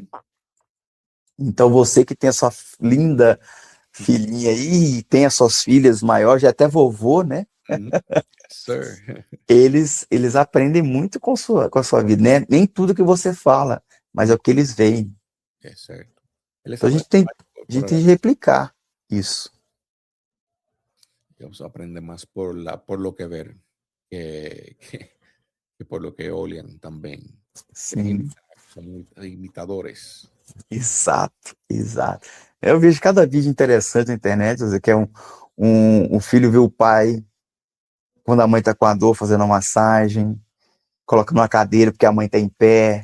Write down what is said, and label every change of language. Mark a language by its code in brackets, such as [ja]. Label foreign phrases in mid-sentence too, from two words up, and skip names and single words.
[pt] Então você que tem a sua linda filhinha aí, e tem as suas filhas maiores, já até vovô, né, Uhum. Sir. eles aprendem muito com a sua vida, né? Nem tudo que você fala, mas é o que eles veem. É certo. Eles Então [es] aprenden más [pt] a gente tem que replicar isso. [es] ellos aprenden más por lo que ver que por lo que oyen también. [pt] Sim. São imitadores. Exato, exato. Eu vejo cada vídeo interessante na internet, quer dizer, que é um filho vê o pai, quando a mãe tá com a dor, fazendo uma massagem, coloca numa cadeira porque a mãe tá em pé.